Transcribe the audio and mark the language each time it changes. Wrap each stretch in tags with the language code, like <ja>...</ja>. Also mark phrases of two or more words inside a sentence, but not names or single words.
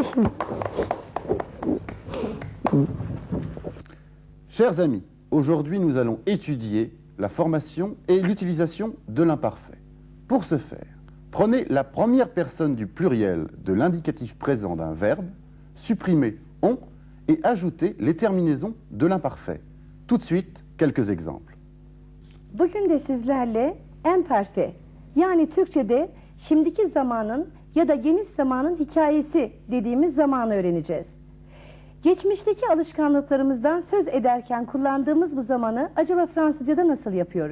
<fr>Chers amis, aujourd'hui nous allons étudier la formation et l'utilisation de l'imparfait. Pour ce faire, prenez la première personne du pluriel de l'indicatif présent d'un verbe, supprimez « on » et ajoutez les terminaisons de l'imparfait. Tout de suite, quelques exemples.</fr> <tr>Bugün de sizlerle imperfe, yani Türkçe'de şimdiki zamanın ya da geniş zamanın hikayesi dediğimiz zamanı öğreneceğiz. Geçmişteki alışkanlıklarımızdan söz ederken kullandığımız bu zamanı acaba Fransızca'da nasıl yapıyoruz?</tr>